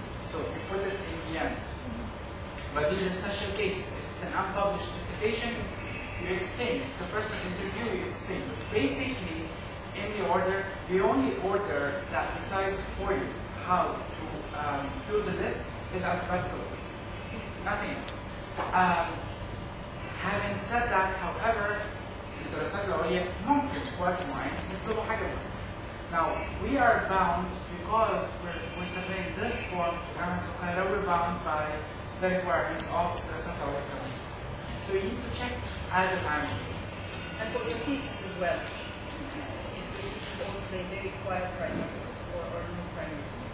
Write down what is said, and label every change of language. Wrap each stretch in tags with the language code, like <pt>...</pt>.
<en>So we put it in the end. But these are special cases. If it's an unpublished dissertation, you explain. If it's a personal interview, you explain. But basically, in the order, the only order that decides for you how to do the list is alphabetical. Nothing. Having said that, however,</en> <ar>الدراسات العليا ممكن في وقت معين يطلبوا حاجة معينة.</ar> <en>Now, we are bound because we're submitting this form to Government of Canada, we're bound by the requirements of the الدراسات العليا. So you need to check at the time. And for your thesis as well. If the thesis also they require primaries or no primaries.</en>